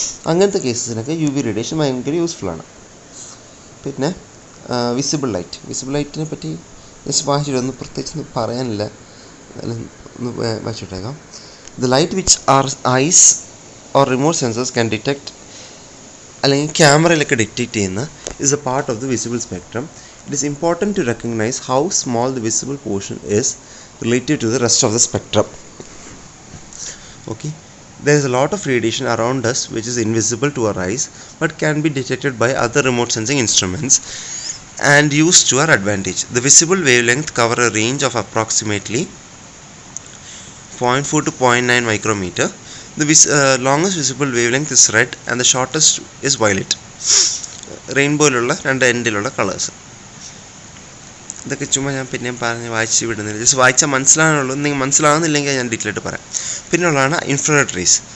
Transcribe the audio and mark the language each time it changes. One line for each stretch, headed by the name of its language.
Malayalam: അങ്ങനത്തെ കേസസിനൊക്കെ UV radiation ഭയങ്കര യൂസ്ഫുള്ളാണ്. പിന്നെ വിസിബിൾ ലൈറ്റിനെ പറ്റി ജസ്റ്റ് വായിച്ചിട്ടൊന്നും പ്രത്യേകിച്ച് പറയാനില്ല, ഒന്ന് വായിച്ചിട്ടേക്കാം.
English: the light which are eyes or remote sensors can detect
Malayalam: അല്ലെങ്കിൽ ക്യാമറയിലൊക്കെ ഡിറ്റക്ട് ചെയ്യുന്ന
English: Is a part of the visible spectrum. It is important to recognize how small the visible portion is relative to the rest of the spectrum. Okay, there is a lot of radiation around us which is invisible to our eyes but can be detected by other remote sensing instruments and used to our advantage. The visible wavelength cover a range of approximately 0.4 to 0.9 micrometer. The longest visible wavelength is red and the shortest is violet.
Malayalam: റെയിൻബോയിലുള്ള രണ്ട് എൻഡിലുള്ള colours. ഇതൊക്കെ ചുമ്മാ ഞാൻ പിന്നെ പറഞ്ഞ് വായിച്ച് വിടുന്നില്ല, just വായിച്ചാൽ മനസ്സിലാകാനുള്ളൂ. നിങ്ങൾ മനസ്സിലാകുന്നില്ലെങ്കിൽ ഞാൻ ഡീറ്റെയിൽ ആയിട്ട് പറയാം. പിന്നുള്ളതാണ് ഇൻഫ്രാറെഡ് റേസ്.